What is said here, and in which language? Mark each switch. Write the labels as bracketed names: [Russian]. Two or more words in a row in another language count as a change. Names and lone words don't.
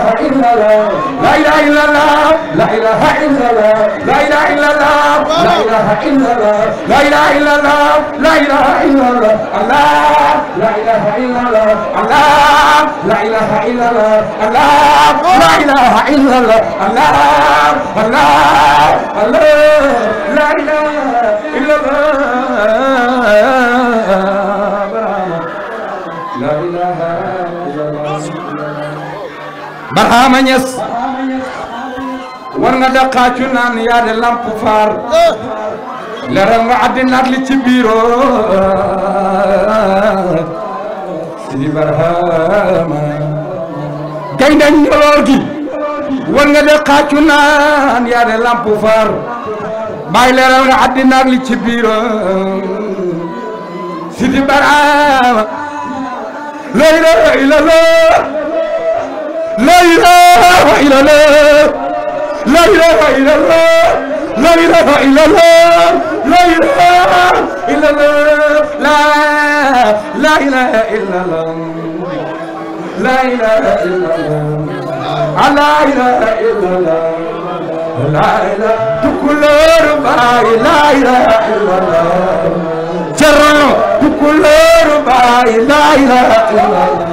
[Arabic] إلا الله لا إله إلا الله لا إله إلا الله لا إله إلا الله لا إله إلا الله لا إله إلا الله لا إله إلا الله الله لا إله إلا الله الله لا إله إلا الله الله لا إله إلا الله الله الله الله لا إله إلا الله لا إله إلا الله [Wolof] Barhama Ñas war nga daqaacu naan yaa de lamp faar leeral nga àddina li ci biiro Sidi Barhama gaynde Njoloor gi war nga daqaacu naan yaa de lamp faar bay leeral nga àddina li ci biiro [Arabic] Sidi Barhama لا إله إلا الله لا إله إلا الله لا إله إلا الله لا إله إلا الله لا إله إلا الله لا إله إلا الله لا إله إلا الله لا إله إلا الله لا إله كل رباي لا إله إلا الله جرى كل رباي لا إله إلا الله